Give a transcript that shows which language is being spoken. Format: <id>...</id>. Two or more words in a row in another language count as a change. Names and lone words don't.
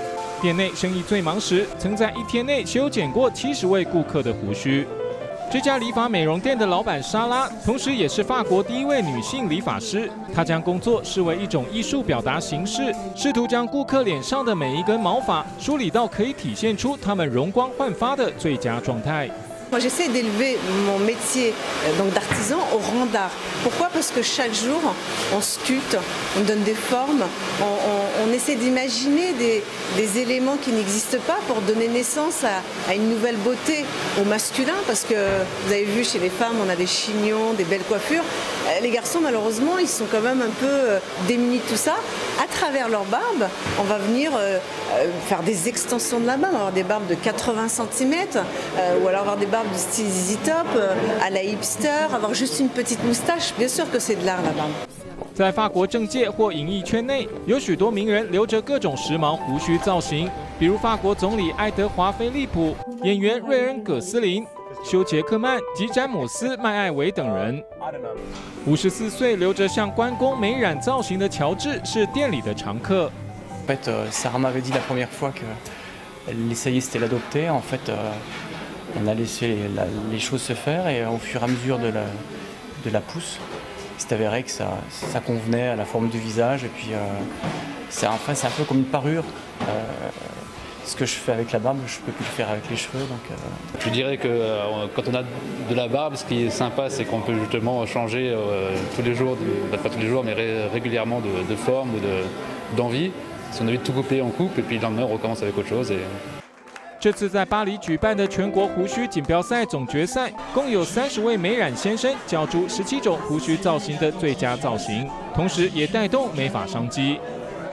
<zh>店内生意最忙时，曾在1天内修剪过70位顾客的胡须。这家理发美容店的老板莎拉，同时也是法国第1位女性理发师。她将工作视为一种艺术表达形式，试图将顾客脸上的每一根毛发梳理到可以体现出他们容光焕发的最佳状态。</zh> <fr>Moi, j'essaie d'élever mon métier donc d'artisan au rang d'art. Pourquoi? Parce que chaque jour, on sculpte, on donne des formes, on essaie d'imaginer des éléments qui n'existent pas pour donner naissance à une nouvelle beauté au masculin. Parce que vous avez vu, chez les femmes, on a des chignons, des belles coiffures. Les garçons, malheureusement, ils sont quand même un peu démunis de tout ça. À travers leur barbe, on va venir faire des extensions de la barbe. On va avoir des barbes de 80 cm, ou alors avoir des barbes de style ZZ Top, à la hipster, avoir juste une petite moustache. Bien sûr que c'est de l'art la barbe.</fr> <zh>在法国政界或演艺圈内，有许多名人留着各种时髦胡须造型，比如法国总理爱德华·菲利普、演员瑞恩·葛斯林、休·杰克曼及詹姆斯·麦艾维等人。54岁留着像关公美染造型的乔治是店里的常客。</zh> <fr>En fait, Sarah m'avait dit la première fois qu'elle essayait c'était l'adopter. En fait, on a laissé les choses se faire et au fur et à mesure de la pousse, c'est avéré que ça convenait à la forme du visage et puis c'est un peu comme une parure. Ce que je fais avec la barbe, je peux plus le faire avec les cheveux. Donc, Je dirais que quand on a de la barbe, ce qui est sympa, c'est qu'on peut justement changer tous les jours, pas tous les jours, mais régulièrement de forme ou d'envie. Si on a envie de tout couper, on coupe et puis le lendemain on recommence avec autre chose.</fr> <zh>这次在巴黎举办的全国胡须锦标赛总决赛，共有30位美染先生角逐17种胡须造型的最佳造型，同时也带动美发商机。</zh>